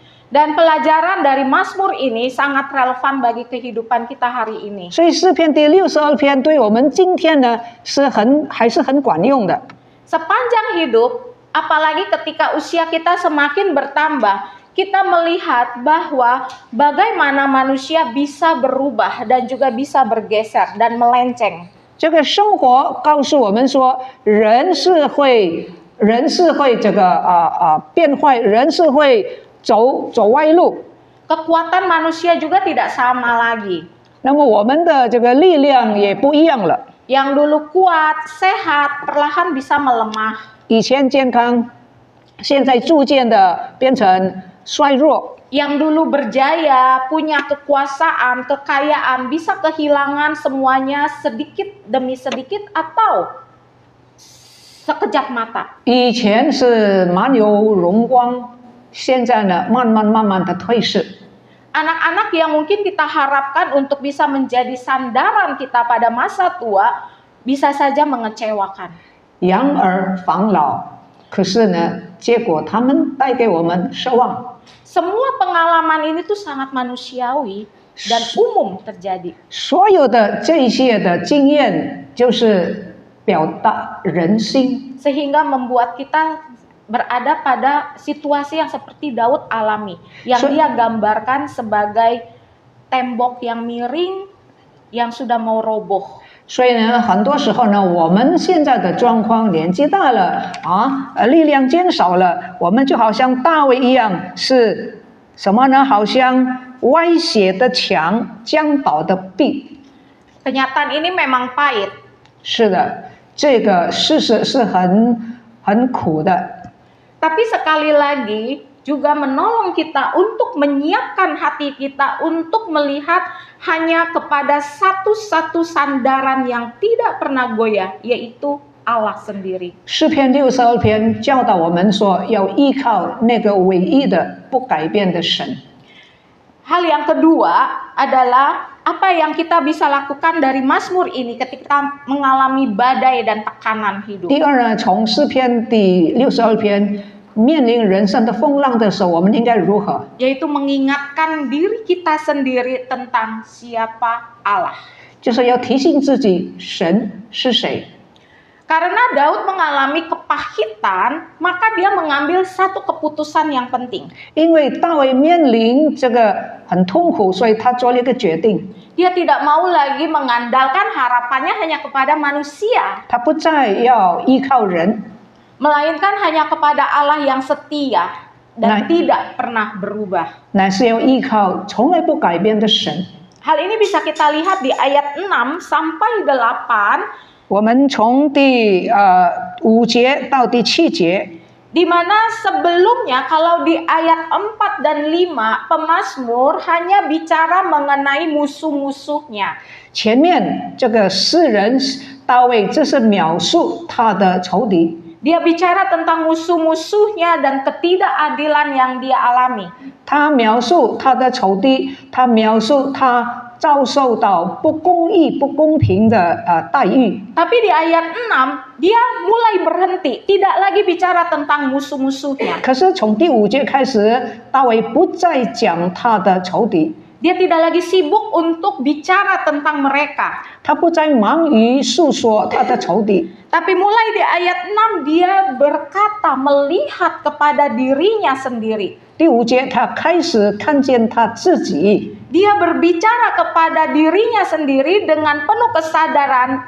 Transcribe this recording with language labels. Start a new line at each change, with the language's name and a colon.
Indonesian: Dan pelajaran dari Mazmur ini sangat relevan bagi kehidupan kita hari ini.
Chinese: 所以诗篇第62篇对我们今天呢还是很管用的。
Indonesian: Sepanjang hidup, apalagi ketika usia kita semakin bertambah, kita melihat bahwa bagaimana manusia bisa berubah dan juga bisa bergeser dan melenceng.
Chinese: 这个生活告诉我们说，人是会这个变坏，人是会走歪路。
Indonesian: Kekuatan manusia juga tidak sama lagi.
Chinese: 那么我们的这个力量也不一样了。
Indonesian: Yang dulu kuat, sehat, perlahan bisa melemah.
Chinese: 以前健康，现在逐渐的变成衰弱。
Indonesian: Yang dulu berjaya, punya kekuasaan, kekayaan, bisa kehilangan semuanya sedikit demi sedikit atau sekejap mata.
Chinese: 以前是蛮有荣光，现在呢，慢慢的退逝。
Indonesian: Anak-anak yang mungkin kita harapkan untuk bisa menjadi sandaran kita pada masa tua, bisa saja mengecewakan.
Chinese: 养儿防老，可是呢，结果他们带给我们失望。
Indonesian: Semua pengalaman ini tuh sangat manusiawi dan umum terjadi.
Chinese: 所有的这些的经验，就是表达人心。
Indonesian: Sehingga membuat kita berada pada situasi yang seperti Daud alami, yang dia gambarkan sebagai tembok yang miring yang sudah mau roboh.
Chinese: 所以呢，很多时候呢，我们现在的状况，年纪大了啊，力量减少了，我们就好像大卫一样，是什么呢？好像歪斜的墙，将倒的壁。
Indonesian: Kenyataan ini memang pahit.
Chinese: 是的，这个事实是很苦的。
Indonesian: Tapi sekali lagi juga menolong kita untuk menyiapkan hati kita untuk melihat hanya kepada satu-satu sandaran yang tidak pernah goyah, yaitu Allah sendiri.
Chinese: 诗篇62篇教导我们说，要依靠那个唯一的、不改变的神。
Indonesian: Hal yang kedua adalah apa yang kita bisa lakukan dari Mazmur ini ketika mengalami badai dan tekanan hidup.
Chinese: 第二呢，从诗篇第62篇面临人生的风浪的时候，我们应该如何？
Indonesian: Yaitu mengingatkan diri kita sendiri tentang siapa Allah.
Chinese: 就是要提醒自己，神是谁。
Indonesian: Karena Daud mengalami kepahitan, maka dia mengambil satu keputusan yang penting.
Chinese: 因为大卫面临这个很痛苦，所以他做了一个决定，
Indonesian: Dia tidak mau lagi mengandalkan harapannya hanya kepada manusia,
Chinese: 他不再要依靠人，
Indonesian: melainkan hanya kepada Allah yang setia dan Nah. tidak pernah berubah.
Chinese: 乃是要依靠从来不改变的神。
Indonesian: Hal ini bisa kita lihat di ayat 6 sampai 8,
Chinese: 我们从第5节到第7节，
Indonesian: di mana sebelumnya kalau di ayat 4 dan 5 pemazmur hanya bicara mengenai musuh-musuhnya.
Chinese: 前面这个诗人大卫，这是描述他的仇敌。
Indonesian: Dia bicara tentang musuh-musuhnya dan ketidakadilan yang dia alami.
Chinese: 他描述他的仇敌，他描述他遭受到不公义、不公平的待遇。
Indonesian: Tapi di ayat 6 dia mulai berhenti, tidak lagi bicara tentang musuh-musuhnya.
Chinese: 可是从第5节开始，大卫不再讲他的仇敌，
Indonesian: Dia tidak lagi sibuk untuk bicara tentang mereka.
Chinese: 他不再忙于诉说他的仇敌。
Indonesian: Tapi mulai di ayat 6 dia berkata melihat kepada dirinya sendiri.
Chinese: 第5节，他开始看见他自己，
Indonesian: Dia berbicara kepada dirinya sendiri dengan penuh kesadaran.